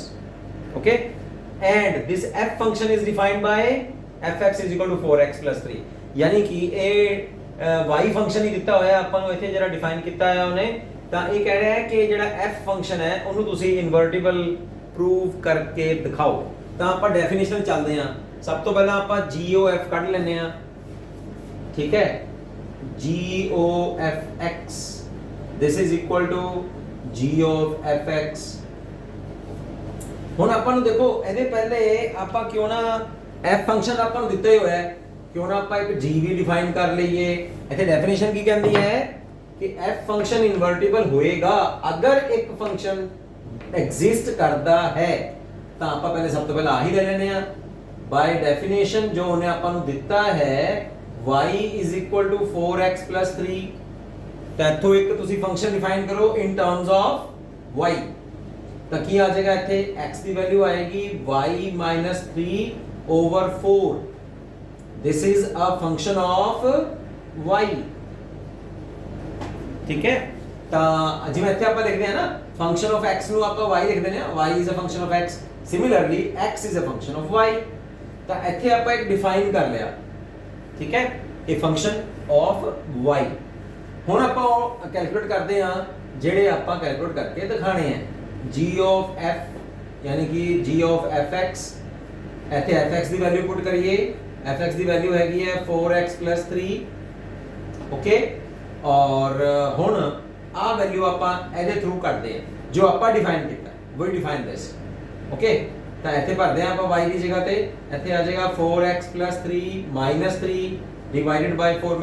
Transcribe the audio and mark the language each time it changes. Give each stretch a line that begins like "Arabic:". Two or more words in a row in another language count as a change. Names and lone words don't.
English: Okay, and this f function is defined by fx is equal to 4x plus 3
Hindi: यानी कि
Punjabi: ਇਹ y ਫੰਕਸ਼ਨ ਹੀ ਦਿੱਤਾ ਹੋਇਆ ਆਪਾਂ ਨੂੰ ਇੱਥੇ ਜਿਹੜਾ ਡਿਫਾਈਨ ਕੀਤਾ ਹੈ ਉਹਨੇ ਤਾਂ ਇਹ ਕਹਿ ਰਿਹਾ ਹੈ ਕਿ ਜਿਹੜਾ f ਫੰਕਸ਼ਨ ਹੈ ਉਹਨੂੰ ਤੁਸੀਂ
English: invertible prove
Punjabi: ਕਰਕੇ ਦਿਖਾਓ. ਤਾਂ ਆਪਾਂ ਡੈਫੀਨੇਸ਼ਨ ਚੱਲਦੇ ਹਾਂ. ਸਭ ਤੋਂ ਪਹਿਲਾਂ ਆਪਾਂ GOF ਕੱਢ ਲੈਂਦੇ ਹਾਂ. ਠੀਕ ਹੈ,
English: GOFX this is equal to G of fx.
Punjabi: ਹੁਣ ਆਪਾਂ ਨੂੰ ਦੇਖੋ ਇਹਦੇ ਪਹਿਲੇ ਆਪਾਂ ਕਿਉਂ ਨਾ f ਫੰਕਸ਼ਨ ਆਪਾਂ ਨੂੰ ਦਿੱਤਾ ਹੀ ਹੋਇਆ ਹੈ
Hindi: क्यों ना
Punjabi: ਆਪਾਂ ਇੱਕ g ਵੀ ਡਿਫਾਈਨ ਕਰ ਲਈਏ. ਇੱਥੇ ਡੈਫੀਨੇਸ਼ਨ ਕੀ ਕਹਿੰਦੀ ਹੈ ਕਿ f ਫੰਕਸ਼ਨ ਇਨਵਰਟੀਬਲ ਹੋਏਗਾ ਅਗਰ ਇੱਕ ਫੰਕਸ਼ਨ ਐਗਜ਼ਿਸਟ ਕਰਦਾ ਹੈ ਤਾਂ ਆਪਾਂ ਪਹਿਲੇ ਸਭ ਤੋਂ ਪਹਿਲਾਂ ਆਹੀ ਲੈ ਲੈਣੇ ਆ
English: by definition
Punjabi: ਜੋ ਉਹਨੇ ਆਪਾਂ ਨੂੰ ਦਿੱਤਾ ਹੈ
English: y is equal to 4x plus 3
Punjabi: ਤਾਂ ਇੱਥੋਂ ਇੱਕ ਤੁਸੀਂ ਫੰਕਸ਼ਨ ਡਿਫਾਈਨ ਕਰੋ
English: in terms of y
Punjabi: ਤਾਂ ਕੀ ਆ ਜਾਏਗਾ ਇੱਥੇ x ਦੀ ਵੈਲਿਊ ਆਏਗੀ
English: y minus 3 over 4. This is a function of y.
Hindi: ठीक है,
Punjabi: ਤਾਂ ਜਿਵੇਂ ਇੱਥੇ ਆਪਾਂ ਲਿਖਦੇ ਹਾਂ ਨਾ
English: function of x
Punjabi: ਨੂੰ ਆਪਾਂ y ਲਿਖ ਦਿੰਦੇ ਹਾਂ
English: y is a function of x. Similarly x is a function of y.
Punjabi: ਤਾਂ ਇੱਥੇ ਆਪਾਂ ਇੱਕ ਡਿਫਾਈਨ ਕਰ ਲਿਆ. ਠੀਕ ਹੈ, ਇਹ
English: function of y.
Punjabi: ਹੁਣ ਆਪਾਂ ਕੈਲਕੂਲੇਟ ਕਰਦੇ ਹਾਂ ਜਿਹੜੇ ਆਪਾਂ ਕੈਲਕੂਲੇਟ ਕਰਕੇ ਦਿਖਾਣੇ ਆ
English: g of f
Hindi: यानी कि
English: g of fx
Punjabi: ਇੱਥੇ fx ਦੀ ਵੈਲਿਊ ਪੁੱਟ ਕਰੀਏ, fx ਦੀ ਵੈਲਿਊ ਹੈਗੀ ਹੈ 4x + 3 ਓਕੇ। ਔਰ ਹੁਣ ਆ ਵੈਲਿਊ ਆਪਾਂ ਇਹਦੇ ਥਰੂ ਕੱਢਦੇ ਹਾਂ ਜੋ ਆਪਾਂ ਡਿਫਾਈਨ ਕੀਤਾ,
English: we define this okay.
Punjabi: ਤਾਂ ਇੱਥੇ ਭਰਦੇ ਹਾਂ ਆਪਾਂ y ਦੀ ਜਗ੍ਹਾ ਤੇ, ਇੱਥੇ ਆ ਜਾਏਗਾ 4x + 3 - 3
English: divided by
Punjabi: 4।